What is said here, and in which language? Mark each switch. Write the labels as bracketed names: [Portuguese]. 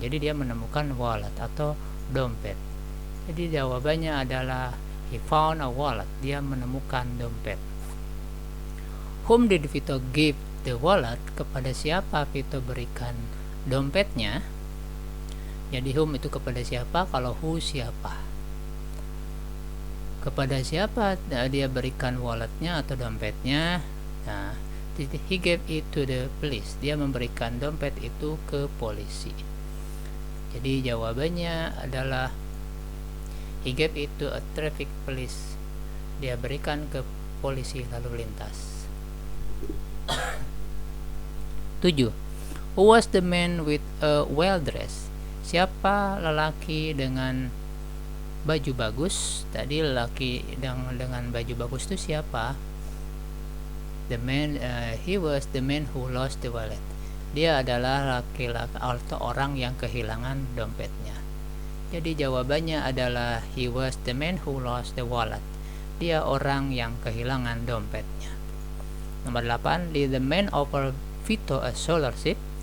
[Indonesian] Jadi dia menemukan wallet atau dompet. Jadi jawabannya adalah [English] he found a wallet. [Indonesian] Dia menemukan dompet. [English] Whom did Vito give the wallet? [Indonesian] Kepada siapa Vito berikan dompetnya? Jadi whom itu kepada siapa, kalau who siapa. Kepada siapa dia berikan walletnya atau dompetnya? [English] Nah, he gave it to the police. [Indonesian] Dia memberikan dompet itu ke polisi. Jadi jawabannya adalah [English] he gave it to a traffic police. [Indonesian] Dia berikan ke polisi lalu lintas. 7. [English] Who was the man with a well dress? [Indonesian] Siapa lelaki dengan baju bagus? Tadi lelaki dengan baju bagus itu siapa? [English] The man, he was the man who lost the wallet. [Indonesian] Dia adalah laki-laki atau orang yang kehilangan dompetnya. Jadi jawabannya adalah [English] he was the man who lost the wallet. [Indonesian] Dia orang yang kehilangan dompetnya. Nomor 8, [English] did the man offer Vito a scholarship?